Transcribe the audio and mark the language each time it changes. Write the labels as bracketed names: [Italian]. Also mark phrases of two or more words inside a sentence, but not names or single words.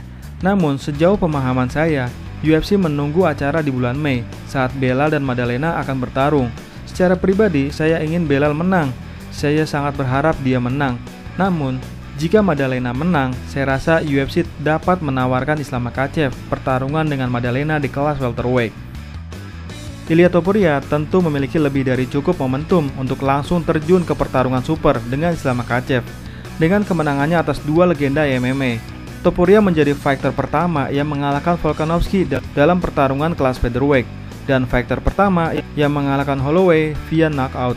[Indonesian] Namun sejauh pemahaman saya, UFC menunggu acara di bulan Mei saat Belal dan Maddalena akan bertarung. Secara pribadi, saya ingin Belal menang. Saya sangat berharap dia menang. Namun, jika Maddalena menang, saya rasa UFC dapat menawarkan Islam Makhachev pertarungan dengan Maddalena di kelas welterweight. Ilia Topuria tentu memiliki lebih dari cukup momentum untuk langsung terjun ke pertarungan super dengan Islam Makhachev. Dengan kemenangannya atas dua legenda MMA, Topuria menjadi fighter pertama yang mengalahkan Volkanovski dalam pertarungan kelas featherweight dan fighter pertama yang mengalahkan Holloway via knockout.